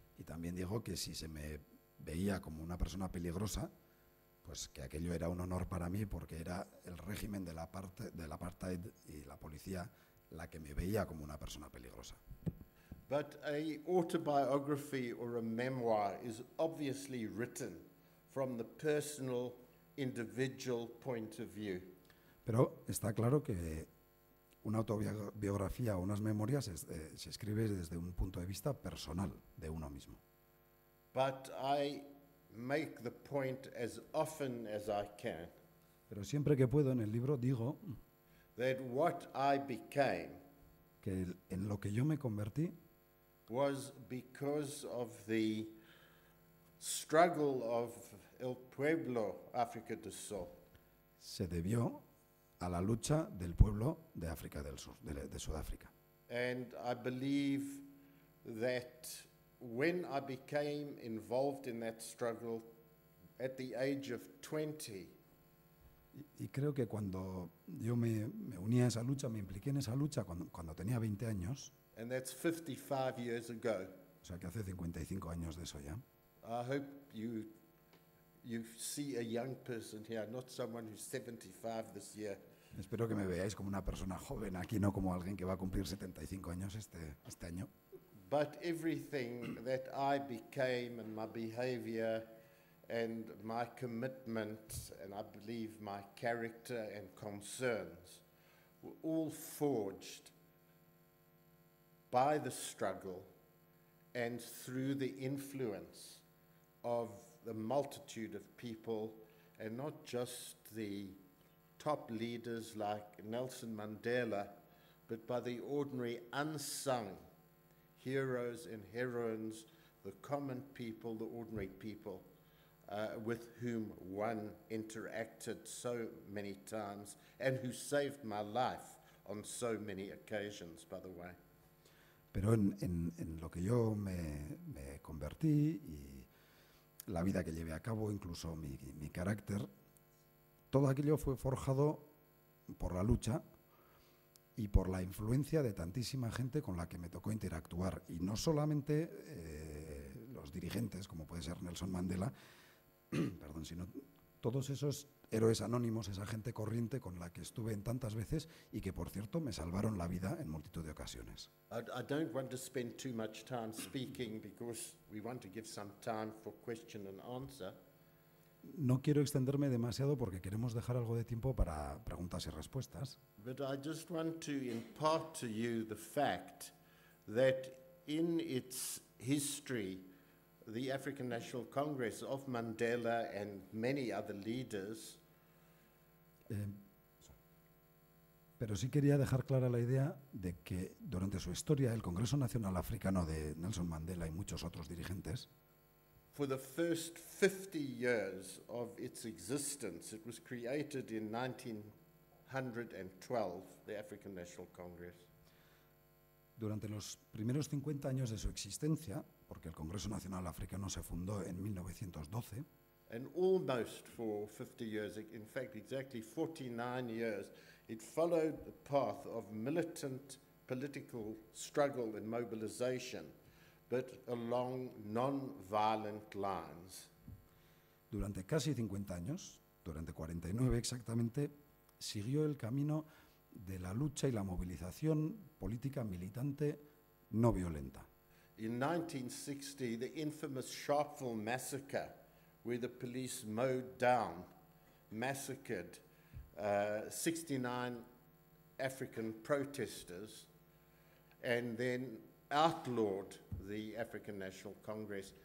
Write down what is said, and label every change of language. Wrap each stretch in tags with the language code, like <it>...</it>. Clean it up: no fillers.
<es>Y también digo que si se me veía como una persona peligrosa, pues que aquello era un honor para mí porque era el régimen del apartheid y la policía la que me veía como una persona peligrosa.</es> <en>But a autobiography or a memoir is obviously written from the personal, individual point of view.</en> <es>Pero está claro que una autobiografía o unas memorias se escribe desde un punto de vista personal de uno mismo.</es> <en>But I make the point as often as I can</en> <es>Pero siempre que puedo en el libro digo</es> <en>that what I became</en> <es>que en lo que yo me convertí</es> <en>was because of the struggle of</en> <es>el pueblo África del Sur. se debió a la lucha del pueblo de África del Sur, de Sudáfrica.</es> <en>And I believe that when I became involved in that struggle at the age of 20,</en> <es>Y creo que cuando yo me uní a esa lucha, me impliqué en esa lucha cuando tenía 20 años,</es> <en>and that's 55 years ago,</en> <es>o sea que hace 55 años de eso ya,</es> <en>I hope you see a young person here, not someone who's 75 this year.</en> <es>Espero que me veáis como una persona joven aquí, no como alguien que va a cumplir 75 años este año.</es> <en>But everything that I became and my behavior and my commitment and I believe my character and concerns were all forged by the struggle and through the influence of the multitude of people, and not just the top leaders like Nelson Mandela, but by the ordinary unsung heroes and heroines, the common people, the ordinary people, with whom one interacted so many times and who saved my life on so many occasions, by the way.</en> <es>Pero en lo que yo me convertí y la vida que llevé a cabo, incluso mi carácter, todo aquello fue forjado por la lucha y por la influencia de tantísima gente con la que me tocó interactuar. Y no solamente los dirigentes, como puede ser Nelson Mandela, perdón, sino todos esos héroes anónimos, esa gente corriente con la que estuve en tantas veces y que, por cierto, me salvaron la vida en multitud de ocasiones.</es> <en>I don't want to spend too much time speaking because we want to give some time for question and answer.</en> <es>No quiero extenderme demasiado porque queremos dejar algo de tiempo para preguntas y respuestas.</es> <en>But I just want to impart to you the fact that in its history, the African National Congress of Mandela and many other leaders</en> <es>Pero sí quería dejar clara la idea de que durante su historia el Congreso Nacional Africano de Nelson Mandela y muchos otros dirigentes,</es> <en>for the first 50 years of its existence, it was created in 1912, the African National Congress.</en> <es>durante los primeros 50 años de su existencia, porque el Congreso Nacional Africano se fundó en 1912,</es> <en>And almost for 50 years, in fact, exactly 49 years, it followed the path of militant political struggle and mobilization, but along non-violent lines.</en> <es>durante casi 50 años, durante 49 exactamente, siguió el camino de la lucha y la movilización política militante no violenta.</es> <en>In 1960, the infamous Sharpeville massacre, where the police mowed down, massacred 69 African protesters, and then outlawed the African National Congress.</en>